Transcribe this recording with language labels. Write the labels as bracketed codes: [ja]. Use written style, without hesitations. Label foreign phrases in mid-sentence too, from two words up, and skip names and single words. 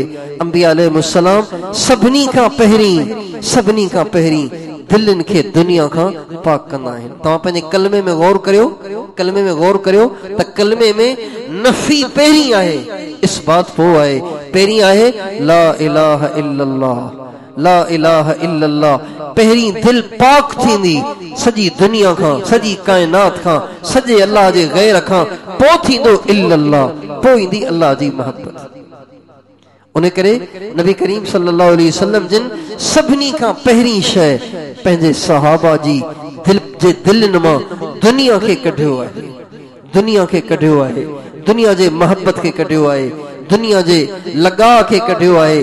[sd] अंबिया अलैहिमुस्सलाम सभिनी खां पहिरीं दिलनि खे दुनिया खां पाक कंदा आहिनि। तव्हां पंहिंजे कलमे में गौर करियो त कलमे में नफ़ी पहिरीं आहे, इस्बात पोइ आहे। पहिरीं आहे [ar] لا إله إلا الله. [sd] पहिरीं दिल पाक थींदी सॼी दुनिया खां, सॼी काइनात खां, सॼे अल्लाह जे गैर खां, पोइ थींदो इल्लल्लाह, पोइ ईंदी अल्लाह जी मोहब्बत। उन करे नबी करीम [ar] صلى الله عليه وسلم [sd] जिन सभिनी खां पहिरीं शइ पंहिंजे सहाबा जी दिलनि मां दुनिया खे कढियो आहे, दुनिया जे मोहब्बत खे कढियो आहे, दुनिया जे लगाव खे कढियो आहे।